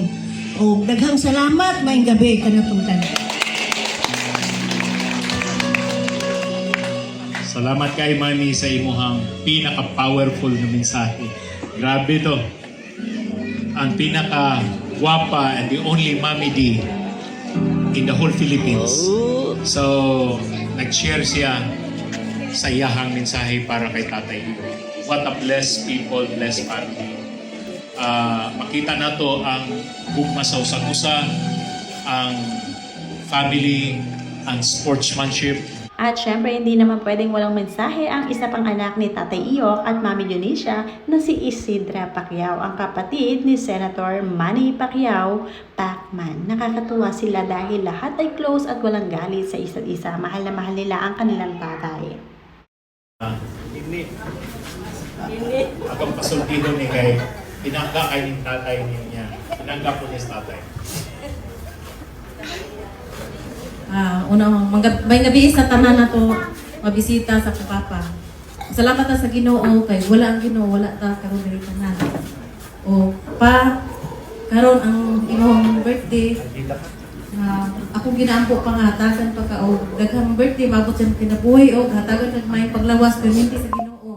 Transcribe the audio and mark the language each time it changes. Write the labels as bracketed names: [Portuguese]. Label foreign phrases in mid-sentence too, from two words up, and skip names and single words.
[Cebuano] O daghang salamat maayong gabi kanatong tanan. Salamat kay Mami sa imuhang [English] pinaka-powerful na [Cebuano] mensahe. Grabe to. Ang pinaka-gwapa [English] and the only Mami D in the whole Philippines. So, [Cebuano] nag-share siya sa iyahang mensahe para kay Tatay Iyo. [English] What a blessed people, blessed family. [Cebuano] Makita na to ang hugma sa usa-usa, ang family, ang sportsmanship. [Filipino] At syempre, hindi naman pwedeng walang mensahe ang isa pang anak ni Tatay Iyok at Mami Dionisha na si Isidra Pacquiao, ang kapatid ni Senator Manny Pacquiao, Pacman. Nakakatuwa sila dahil lahat ay close at walang galit sa isa't isa. Mahal na mahal nila ang kanilang tatay. [Cebuano] Akong pasultido ni kay pinangga kay ng tatay niya. Pinangga po niya sa tatay. Unang may nabiis sa tanan na to mabisita sa kupapa. Salamat na sa Ginoo kay wala ang Ginoo wala ta karon diri tanan. O pa karon ang imong birthday ako ginaampo pa nga hatagan pa ka o daghang birthday mabot sa kinabuhi o hatagan kag may paglawas perminti sa Ginoo.